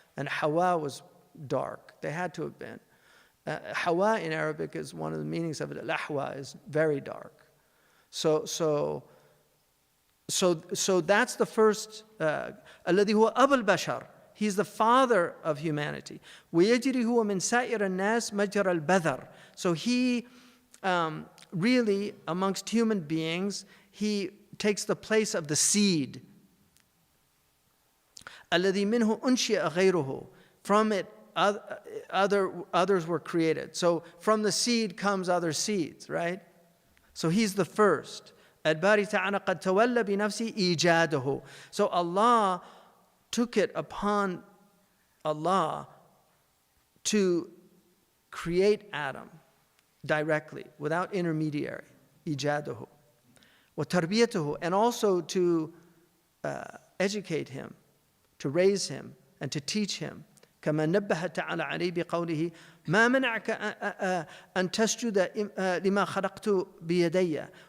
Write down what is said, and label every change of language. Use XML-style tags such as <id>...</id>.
<en>And Hawa was dark. They had to have been. Hawa in Arabic is one of the meanings of it. Al-Ahwa is very dark. So that's the first.</en> <ar>الذي هو أبو البشر.</ar> <en>He's the father of humanity.</en> <ar>ويجري هو من سائر الناس مجرى البذر.</ar> <en>So he really, amongst human beings, he takes the place of the seed.</en> <ar>الذي منه أنشئ غيره.</ar> <en>From it, others were created. So from the seed comes other seeds, right? So he's the first.</en> <ar>الباري تعالى قد تولى بنفسه إيجاده.</ar> <en>So Allah took it upon Allah to create Adam directly, without intermediary.</en> <ar>إيجاده.</ar> <en>وتربيته, and also to educate him, to raise him, and to teach him.</en> <ar>كما نبه تعالى عليه بقوله ما منعك أن تسجد لما خلقت بيدي.</ar>